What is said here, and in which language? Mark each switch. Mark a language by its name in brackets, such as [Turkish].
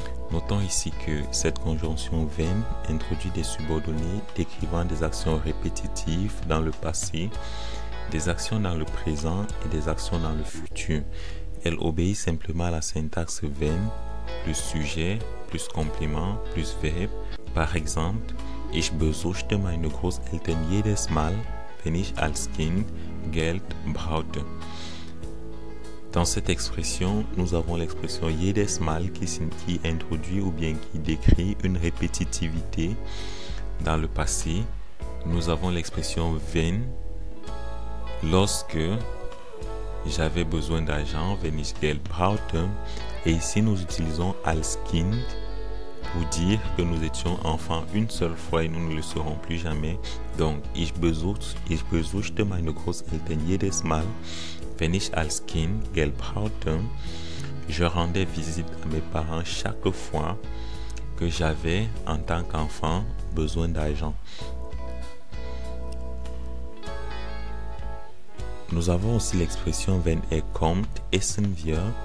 [French] Notons ici que cette conjonction wenn introduit des subordonnés décrivant des actions répétitives dans le passé, des actions dans le présent et des actions dans le futur. Elle obéit simplement à la syntaxe wenn, plus sujet, plus complément, plus verbe. [German] Par exemple, ich besuchte meine Großeltern jedes Mal, wenn ich als Kind Geld brauchte. [French] Dans cette expression, nous avons l'expression jedes Mal qui introduit ou bien qui décrit une répétitivité dans le passé. Nous avons l'expression wenn, lorsque j'avais besoin d'argent, [German] wenn ich Geld brauchte. [French] Et ici, nous utilisons als Kind pour dire que nous étions enfants une seule fois et nous ne le serons plus jamais. [German] Donc, ich besuchte meine Großeltern jedes Mal, wenn ich als Kind Geld brauchte. [French] Je rendais visite à mes parents chaque fois que j'avais, en tant qu'enfant, besoin d'argent. Nous avons aussi l'expression [German] wenn kommt, essen wir.